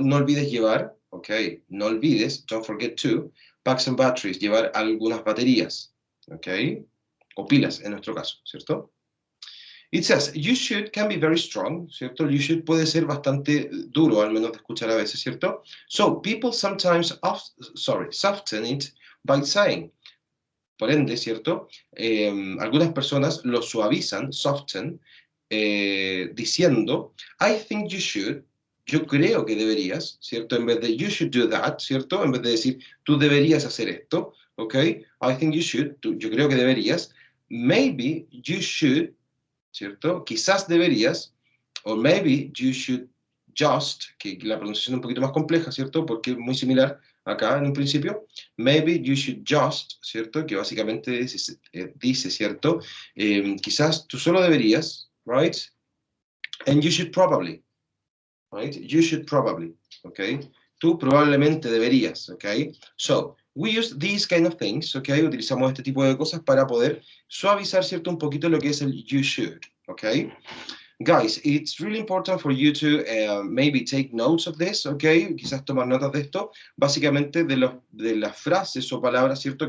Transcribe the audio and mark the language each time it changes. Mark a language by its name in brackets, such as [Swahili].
[Spanish] No olvides llevar, ¿ok? No olvides, [English] don't forget to, pack some batteries, [Spanish] llevar algunas baterías, ¿ok? O pilas, en nuestro caso, ¿cierto? [English] It says, you should can be very strong, ¿cierto? You should [Spanish] puede ser bastante duro, al menos de escuchar a veces, ¿cierto? [English] So, people sometimes, soften it by saying. [Spanish] Por ende, ¿cierto? Algunas personas lo suavizan, soften, diciendo, [English] I think you should, [Spanish] yo creo que deberías, ¿cierto? En vez de [English] you should do that, [Spanish] ¿cierto? En vez de decir tú deberías hacer esto, ¿ok? [English] I think you should, [Spanish] yo creo que deberías. [English] Maybe you should, [Spanish] ¿cierto? Quizás deberías, o [English] maybe you should just, [Spanish] que la pronunciación es un poquito más compleja, ¿cierto? Porque es muy similar acá en un principio. [English] Maybe you should just, [Spanish] ¿cierto? Que básicamente dice, ¿cierto? Quizás tú solo deberías, right? [English] And you should probably, right? You should probably, okay? [Spanish] Tú probablemente deberías, okay? [English] So, we use these kind of things, okay? [Spanish] Utilizamos este tipo de cosas para poder suavizar, ¿cierto? Un poquito lo que es el [English] you should, [Spanish] okay? [English] Guys, it's really important for you to maybe take notes of this, okay? [Spanish] Quizás tomar notas de esto, básicamente de las frases o palabras, ¿cierto?